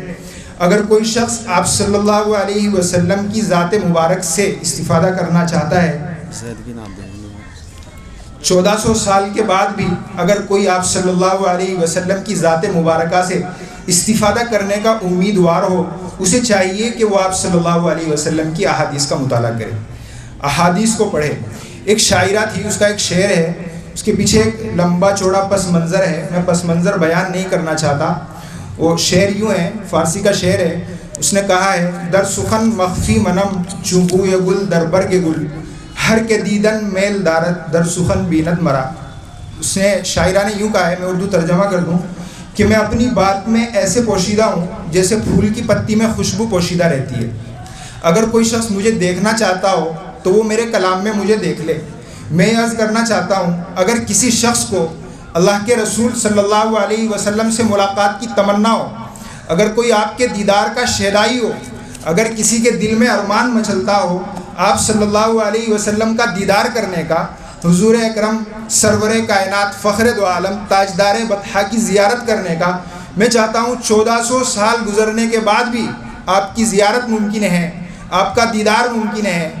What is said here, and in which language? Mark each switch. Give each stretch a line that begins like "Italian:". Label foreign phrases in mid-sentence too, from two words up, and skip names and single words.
Urdu: اگر کوئی شخص آپ
Arabic: صلی اللہ علیہ وسلم
Urdu: کی ذات مبارک سے استفادہ کرنا چاہتا ہے, 1400 سال کے بعد بھی اگر کوئی آپ
Arabic: صلی اللہ علیہ وسلم
Urdu: کی ذات مبارکہ سے استفادہ کرنے کا امیدوار ہو, اسے چاہیے کہ وہ آپ
Arabic: صلی اللہ علیہ وسلم
Urdu: کی احادیث کا مطالعہ کرے, احادیث کو پڑھے. ایک شاعرہ تھی, اس کا ایک شعر ہے, اس کے پیچھے ایک لمبا چوڑا پس منظر ہے. میں پس منظر بیان نہیں کرنا چاہتا. وہ شعر یوں ہے, فارسی کا شعر ہے. اس نے کہا ہے,
Persian: در سخن مخفی منم چونبوی گل در برگ گل, ہر کے دیدن میل دارت در سخن بیند مرا.
Urdu: اس نے, شاعرہ نے یوں کہا ہے, میں اردو ترجمہ کر دوں, کہ میں اپنی بات میں ایسے پوشیدہ ہوں جیسے پھول کی پتی میں خوشبو پوشیدہ رہتی ہے. اگر کوئی شخص مجھے دیکھنا چاہتا ہو تو وہ میرے کلام میں مجھے دیکھ لے. میں عرض کرنا چاہتا ہوں, اگر کسی شخص کو اللہ کے رسول
Arabic: صلی اللہ علیہ وسلم
Urdu: سے ملاقات کی تمنا ہو, اگر کوئی آپ کے دیدار کا شیدائی ہو, اگر کسی کے دل میں ارمان مچلتا ہو آپ
Arabic: صلی اللہ علیہ وسلم
Urdu: کا دیدار کرنے کا, حضور اکرم سرور کائنات فخر دو عالم تاجدار بطحا کی زیارت کرنے کا, میں چاہتا ہوں 1400 سال گزرنے کے بعد بھی آپ کی زیارت ممکن ہے, آپ کا دیدار ممکن ہے.